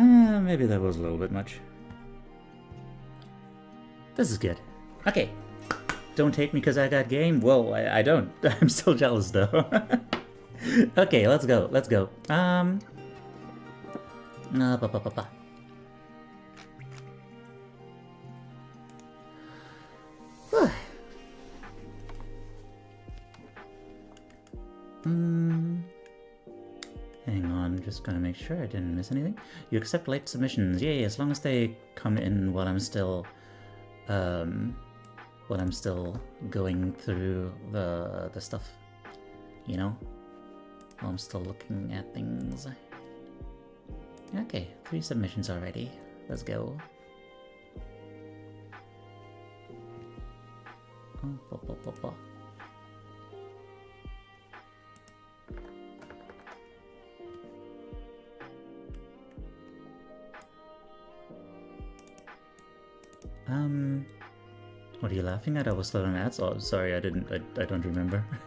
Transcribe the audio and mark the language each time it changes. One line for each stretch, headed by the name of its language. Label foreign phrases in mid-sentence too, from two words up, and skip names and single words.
English: Maybe that was a little bit much. This is good. Okay. Don't hate me because I got game. Whoa, I don't. I'm still jealous though. Okay, let's go. Let's go. Ba, ba, ba, ba. Hang on, just gonna make sure I didn't miss anything. You accept late submissions. Yay, as long as they come in while I'm still going through the stuff. You know? While I'm still looking at things. Okay, 3 submissions already. Let's go. Oh, ba, ba, ba, ba. What are you laughing at? I was slow on ads? Oh, sorry, I don't remember.